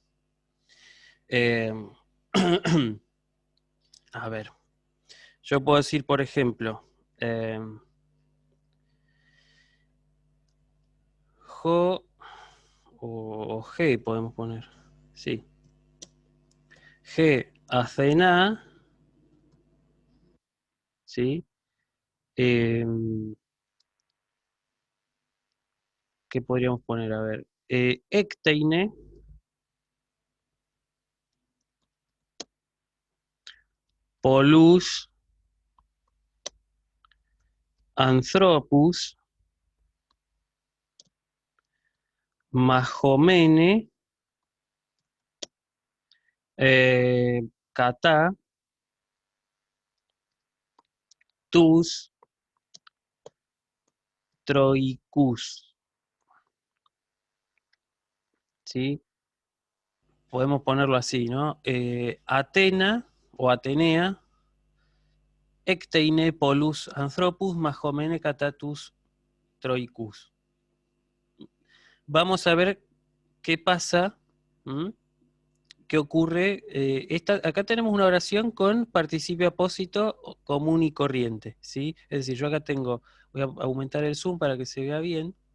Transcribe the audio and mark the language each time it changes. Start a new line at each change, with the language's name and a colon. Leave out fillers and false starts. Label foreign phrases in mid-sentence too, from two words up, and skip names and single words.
Spanish: A ver, yo puedo decir, por ejemplo, Jo o G podemos poner, sí.
Greek: Ἡ Ἀθηνᾶ, ¿sí?
Spanish: ¿Qué podríamos poner? A ver,
Greek: ἐκτείνει, πολλούς, ἀνθρώπους, μαχομένη, κατά, τούς, Τρωϊκούς, ¿sí?
Spanish: Podemos ponerlo así, ¿no? Atena o Atenea,
Greek: ἐκτείνει, πολλούς, ἀνθρώπους, μαχομένη, κατὰ τούς, Τρωϊκούς.
Spanish: Vamos a ver qué pasa, qué ocurre. Acá tenemos una oración con participio apósito común y corriente, ¿sí? Es decir, yo acá voy a aumentar el zoom para que se vea bien.